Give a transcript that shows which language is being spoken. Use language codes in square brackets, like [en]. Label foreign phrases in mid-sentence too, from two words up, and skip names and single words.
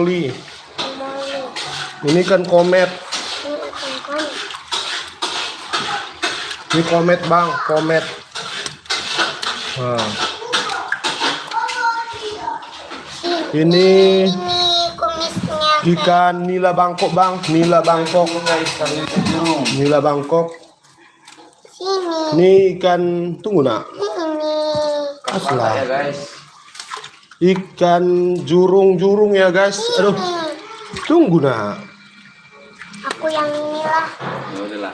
[id] Ini kan komet. Ini komet bang, komet. Ini kumisnya. ikan nila Bangkok bang, nila Bangkok. Nila Bangkok. Sini. Ini ikan, tunggu nak. Ini. Asla. Ya guys. Ikan jurung ya guys. Aduh, tunggu nak. Aku yang inilah. Ya udahlah.